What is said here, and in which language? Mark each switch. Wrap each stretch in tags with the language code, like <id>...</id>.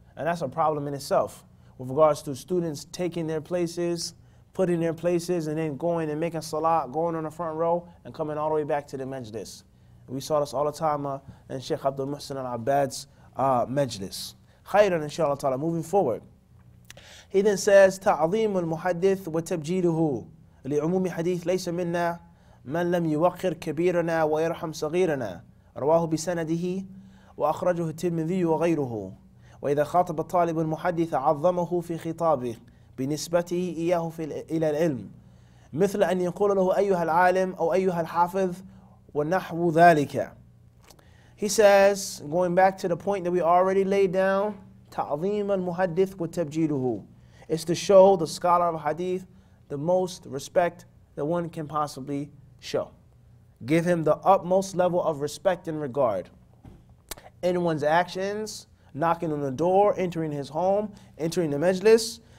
<en>And that's a problem in itself with regards to students taking their places, putting their places, and then going and making salat, going on the front row, and coming all the way back to the majlis. We saw this all the time in Sheikh Abdul Muhsin al-Abbad's majlis.</en> <ar>Khayran, inshallah ta'ala,</ar> <en>moving forward. He then says,</en> <ar>تعظيم المحدث وتبجيله لعموم حديث ليس منا من لم يوقر كبيرنا ويرحم صغيرنا رواه بسنده وأخرجه الترمذي وغيره. وإذا خاطب الطالب المحدث عظمه في خطابه بنسبته إياه إلى العلم مثل أن يقول له أيها العالم أو أيها الحافظ ونحو ذلك.</ar> <en>He says, going back to the point that we already laid down,</en> <ar>تعظيم المحدث وتبجيله.</ar> <en>It's to show the scholar of hadith the most respect that one can possibly show. Give him the utmost level of respect and regard in one's actions, knocking on the door, entering his home, entering the majlis,</en>